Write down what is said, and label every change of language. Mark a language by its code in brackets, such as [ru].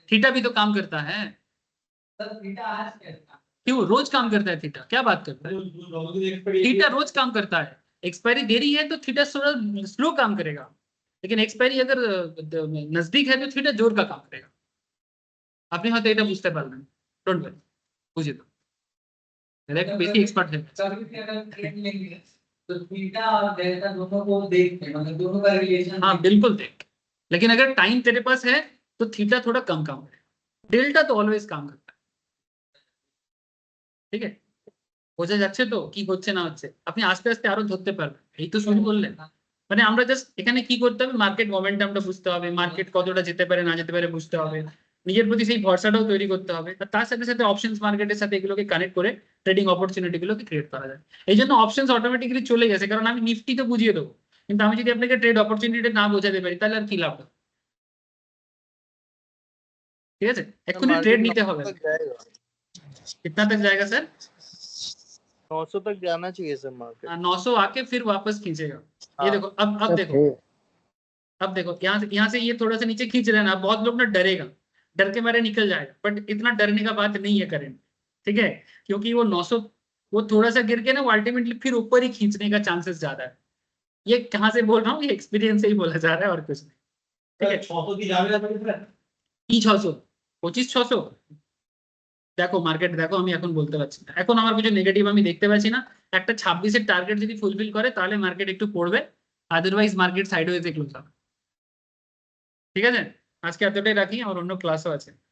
[hi] Theta भी तो काम करता है। सर थीटा आज कैसा क्यों? रोज काम करता है थीटा, क्या बात करता है? थीटा रोज काम करता है। एक्सपायरी देरी है तो थीटा थोड़ा स्लो काम करेगा, लेकिन एक्सपायरी अगर नजदीक है तो थीटा जोर का काम करेगा। [bn] আপনি হয়তো এটা বুঝতে পারবেন, [en] don't worry, [bn] বুঝিয়ে দাও, [hi] मेरा एक बेसिक एक्सपर्ट है। कभी भी अगर ट्रेड लेंगे तो थीटा और डेल्टा दोनों को देखते हैं, मतलब दोनों का रिलेशन। हाँ बिल्कुल देख, लेकिन अगर टाइम तेरे पास है तो थीटा थोड़ा कम काम करेगा, डेल्टा तो ऑलवेज काम करता है, [bn] ঠিক আছে। বোঝা যাচ্ছে তো কি হচ্ছে না হচ্ছে? আপনি আস্তে আস্তে আরো ধরতে পারবেন, এই তো শুরু করলেন। মানে আমরা জাস্ট এখানে কি করতে হবে, মার্কেট মোমেন্টামটা বুঝতে হবে, মার্কেট কতটা যেতে পারে না যেতে পারে বুঝতে হবে, নিজের প্রতি সেই ভরসাটাও তৈরি করতে হবে, আর তার সাথে সাথে অপশনস মার্কেটের সাথে এগুলোকে কানেক্ট করে ট্রেডিং অপরচুনিটি গুলোকে ক্রিয়েট করা যায়। এই জন্য অপশনস অটোমেটিক্যালি চলে গেছে, কারণ আমি নিফটি তো বুঝিয়ে দেবো, কিন্তু আমি যদি আপনাকে ট্রেড অপরচুনিটি না বোঝাতে পারি তাহলে আর কি লাভ হবে? ঠিক আছে, এক্ষুনি ট্রেড নিতে হবে। [hi] कितना तक जाएगा सर? 900 तक जाना चाहिए सर मार्केट। 900 आके फिर वापस खींचेगा। ये देखो अब देखो, अब देखो यहाँ से ये थोड़ा सा नीचे खींच रहे हैं ना, बहुत लोग ना डरेगा, डर के मारे निकल जाएगा, बट इतना डरने का बात नहीं है करेंट, ठीक है, क्योंकि वो 900 वो थोड़ा सा गिर के ना वो अल्टीमेटली फिर ऊपर ही खींचने का चांसेस ज्यादा है। ये कहाँ से बोल रहा हूँ, ये एक्सपीरियंस से ही बोला जा रहा है और कुछ नहीं, ठीक है। 600 की [bn] যাবে না কি 600? 2500? দেখো মার্কেট দেখো, আমি এখন বলতে পারছি না, এখন আমার কিছু নেগেটিভ আমি দেখতে পাচ্ছি না। একটা 26 এর টার্গেট যদি ফুলফিল করে তাহলে মার্কেট একটু পড়বে, আদারওয়াইজ মার্কেট সাইডওয়েজে ক্লোজ হবে। ঠিক আছে, আজকে এতটাই রাখি, আমার অন্য ক্লাসও আছে।